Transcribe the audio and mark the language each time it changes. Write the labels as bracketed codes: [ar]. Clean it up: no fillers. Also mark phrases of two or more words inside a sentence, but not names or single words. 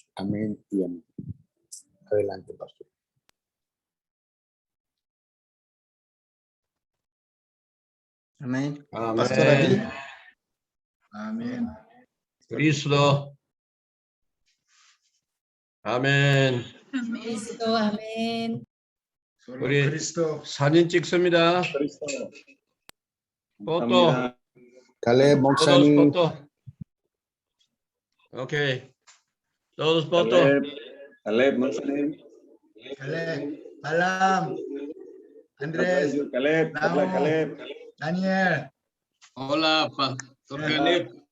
[es] Amén y amén. Adelante, pastor. Amém. Amén. Pastor Ali. Amén. Cristo. Amén. Cristo, [ko] 아멘. 우리 사진 찍습니다. 포토. [es] Caleb, Moxani. Foto. Okay. Todos foto. Caleb, Moxani. Caleb, Alam, Andrés, Caleb, Naum, Caleb. Daniel. Hola, Pastor Caleb.